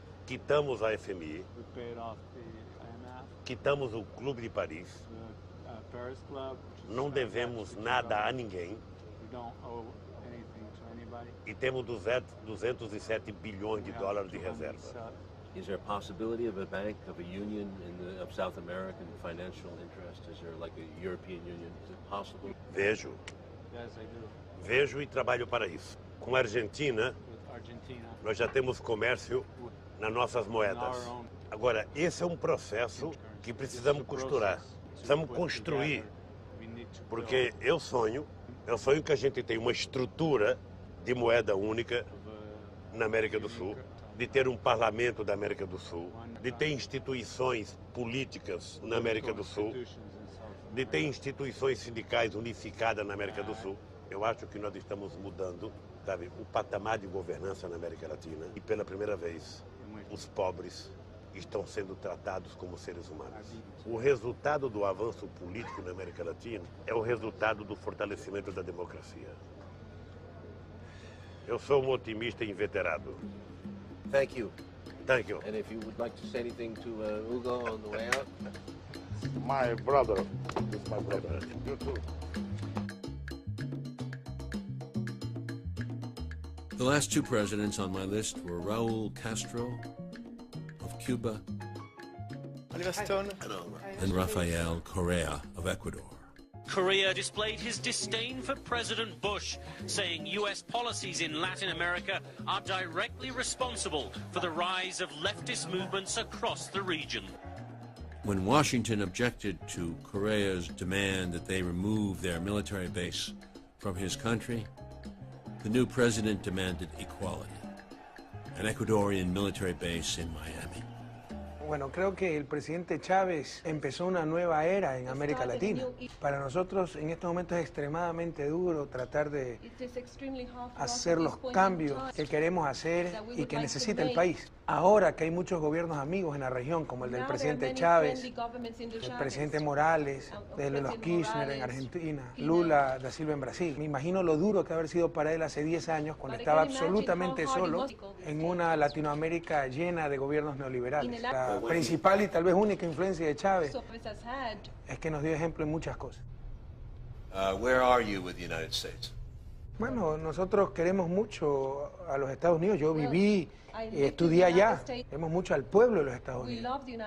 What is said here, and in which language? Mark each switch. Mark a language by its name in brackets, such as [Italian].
[Portuguese] Quitamos a FMI, quitamos o Clube de Paris, não devemos nada a ninguém e temos 207 bilhões de dólares de reserva. [English] Is there a possibility of a bank, of a union of South American financial interest? Is there like a European Union? Is it possible? [Portuguese] Vejo. Vejo e trabalho para isso. Com a Argentina, nós já temos comércio nas nossas moedas. Agora, esse é um processo que precisamos costurar. Precisamos construir. Porque eu sonho que a gente tenha uma estrutura de moeda única na América do Sul, de ter um parlamento da América do Sul, de ter instituições políticas na América do Sul, de ter instituições sindicais unificadas na América do Sul. Eu acho que nós estamos mudando, sabe, o patamar de governança na América Latina e pela primeira vez os pobres estão sendo tratados como seres humanos. O resultado do avanço político na América Latina é o resultado do fortalecimento da democracia. Eu sou um otimista inveterado. [English] Thank you. Thank you. And if you would like to say anything to Hugo on the way out? My brother. It's my brother. You too. The last two presidents on my list were Raul Castro of Cuba and Rafael Correa of Ecuador. Correa displayed his disdain for President Bush, saying U.S. policies in Latin America are directly responsible for the rise of leftist movements across the region. When Washington objected to Correa's demand that they remove their military base from his country, the new president demanded equality, an Ecuadorian military base in Miami. [Spanish] Bueno, creo que el presidente Chávez empezó una nueva era en América Latina. Para nosotros en estos momentos es extremadamente duro tratar de hacer los cambios que queremos hacer y que necesita el país. Ahora que hay muchos gobiernos amigos en la región, como el del presidente Chávez, el presidente Morales, de los Kirchner en Argentina, Lula da Silva en Brasil. Me imagino lo duro que haber sido para él hace 10 años cuando estaba absolutamente solo en una Latinoamérica llena de gobiernos neoliberales. La principal y tal vez única influencia de Chávez es que nos dio ejemplo en muchas cosas. [English] Where are you with the United States? [Spanish] Bueno, nosotros queremos mucho a los Estados Unidos. Yo viví, estudié allá. Queremos mucho al pueblo de los Estados Unidos.